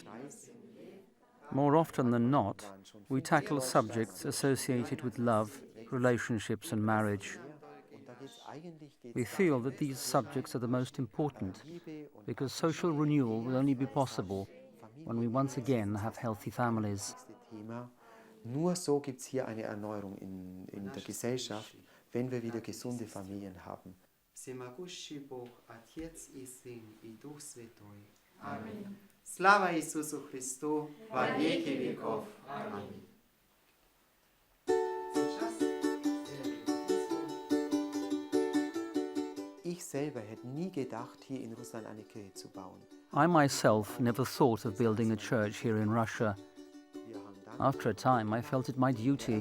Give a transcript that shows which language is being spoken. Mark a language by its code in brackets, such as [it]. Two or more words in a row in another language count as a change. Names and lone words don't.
[en] More often than not, we tackle subjects associated with love, relationships and marriage. We feel that these subjects are the most important, because social renewal will only be possible when we once again have healthy families. [de] Nur so gibt es hier eine Erneuerung in der Gesellschaft, wenn wir wieder gesunde Familien haben. Amen. [uk] Слава Ісусу Христу, [ru] во веки веков. [de] Amen. Ich selber hätte nie gedacht, hier in Russland eine Kirche zu bauen. [en] I myself never thought of building a church here in Russia. After a time, I felt it my duty.